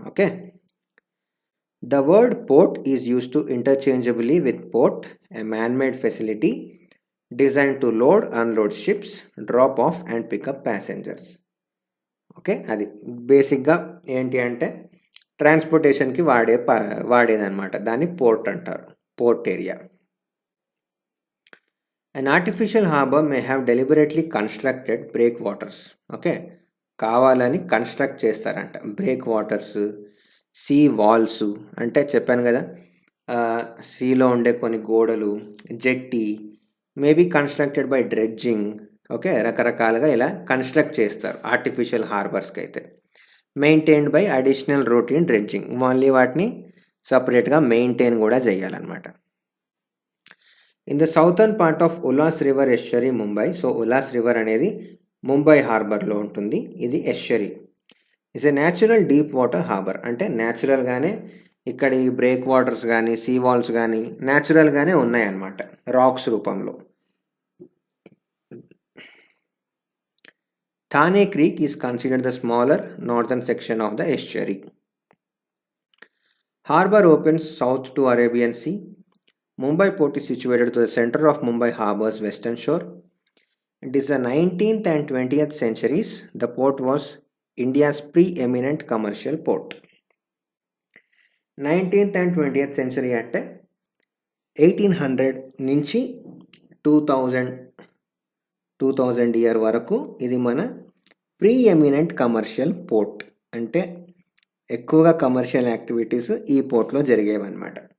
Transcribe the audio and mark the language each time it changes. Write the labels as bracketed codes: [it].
[en] Okay, the word port is used to interchangeably with port, a man-made facility designed to load, unload ships, drop off and pick up passengers. [te] Okay, అది బేసిక్గా ఏంటి అంటే ట్రాన్స్పోర్టేషన్కి వాడేదన్నమాట. దాన్ని port అంటారు, port area. [en] An artificial harbor may have deliberately constructed breakwaters. [te] Okay, కావాలని construct చేస్తారంట break waters, see walls అంటే చెప్పాను కదా, సీలో ఉండే కొన్ని గోడలు, జెట్టి, [en] Maybe constructed by dredging. [te] Okay, రకరకాలుగా ఇలా కన్స్ట్రక్ట్ చేస్తారు ఆర్టిఫిషియల్ హార్బర్స్కి అయితే. [en] maintained by additional routine dredging, [te] మళ్ళీ వాటిని సపరేట్గా మెయింటైన్ కూడా చేయాలన్నమాట. [en] in the southern part of Ulhas river estuary Mumbai, [te] so Ullas river అనేది ముంబై హార్బర్లో ఉంటుంది. ఇది ఎస్చరీ. [en] is a natural deep water harbour, [te] అంటే న్యాచురల్గానే ఇక్కడ ఈ బ్రేక్ వాటర్స్ కానీ సీ వాల్స్ కానీ న్యాచురల్గానే ఉన్నాయన్నమాట రాక్స్ రూపంలో. [en] Thane creek is considered the smaller northern section of the estuary. Harbour opens south to Arabian sea. Mumbai port is situated to the center of Mumbai harbor's western shore. It is the 19th and 20th centuries. The port was India's preeminent commercial port. 19th and 20th century [te] అంటే 1800 నుంచి 2000 year వరకు ఇది మన ప్రీఎమినెంట్ commercial port, అంటే ఎక్కువగా commercial activities ఈ పోర్ట్లో జరిగేవన్నమాట.